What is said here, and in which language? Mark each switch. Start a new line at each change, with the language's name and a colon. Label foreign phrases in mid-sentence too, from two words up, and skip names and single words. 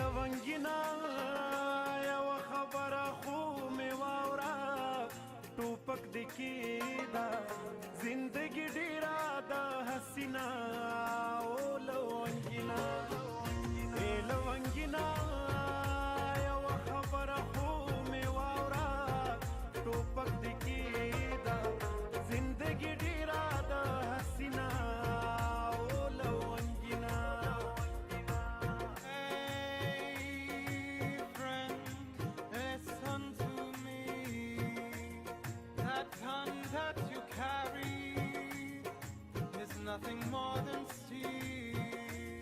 Pashto: لونګینا یو خبره خو مې واوره ټوپک دې کېده زندګي ډېره ده حسینه او لونګینا لونګینا یو خبره خو مې واوره ټوپک دې کېده زندګي ډېره ده حسینه
English: that you carry is nothing more than steel.